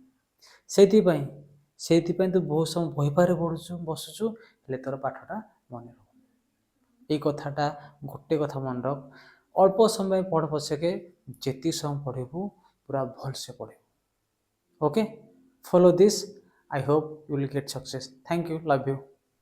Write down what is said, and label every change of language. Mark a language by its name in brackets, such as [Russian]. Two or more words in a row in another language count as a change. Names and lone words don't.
[Odia] ସେଇଥିପାଇଁ ତୁ ବହୁତ ସମୟ ବହି ପାଖରେ ପଢ଼ୁଛୁ, ବସୁଛୁ, ହେଲେ ତୋର ପାଠଟା ମନେ ରହୁନି। ଏଇ କଥାଟା ଗୋଟେ କଥା ମନେ ରଖ, ଅଳ୍ପ ସମୟ ପଢ଼ ପଛକେ, ଯେତିକି ସମୟ ପଢ଼ିବୁ ପୁରା ଭଲସେ ପଢ଼ିବୁ। [English] okay, follow this. I hope you will get success. Thank you. Love you.